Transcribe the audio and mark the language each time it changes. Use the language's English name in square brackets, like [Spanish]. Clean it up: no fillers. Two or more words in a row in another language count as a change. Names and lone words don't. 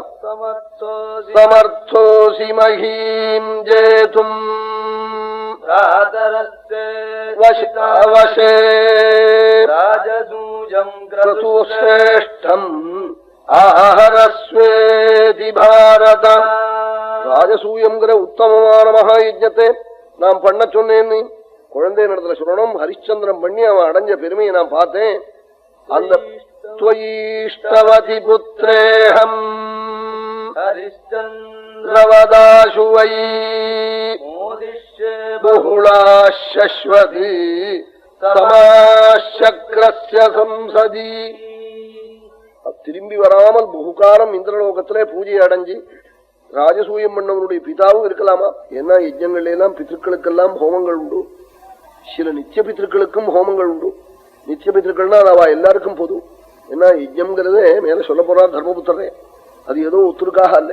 [Sanskrit] समर्थोऽसि महीं जेतुं राजसूयम् आहरस्वेति भारत. [Tamil] ராஜசூயம்ங்கிற உத்தமமான மகாயஜத்தை நான் பண்ண சொன்னேன்னு குழந்தை இடத்துல சொல்லணும். ஹரிச்சந்திரன் பண்ணி அவன் அடைஞ்ச பெருமையை நான் பார்த்தேன். [Sanskrit] அந்த त्वयीष्टवति पुत्रेऽहम् हरिश्चन्द्रवदाशु वै बहुलाश्शश्वती समाशक्रस्य संसदी. [Tamil] திரும்பி வராமல் பகுகாலம் இந்திரலோகத்திலே பூஜை அடைஞ்சு ராஜசூயம் பண்ணவனுடைய பிதாவும் இருக்கலாமா? ஏன்னா யஜ்ஞங்கள் எல்லாம் பித்திருக்களுக்கெல்லாம் ஹோமங்கள் உண்டு, சில நித்திய பித்திருக்களுக்கும் ஹோமங்கள் உண்டு. நித்திய பித்திருக்கள்னா அது அவ எல்லாருக்கும் பொது. ஏன்னா யஜ்ஞம்ங்கிறதே மேல சொல்ல போறார் தர்மபுத்திரே, அது ஏதோ உத்தருக்காக அல்ல.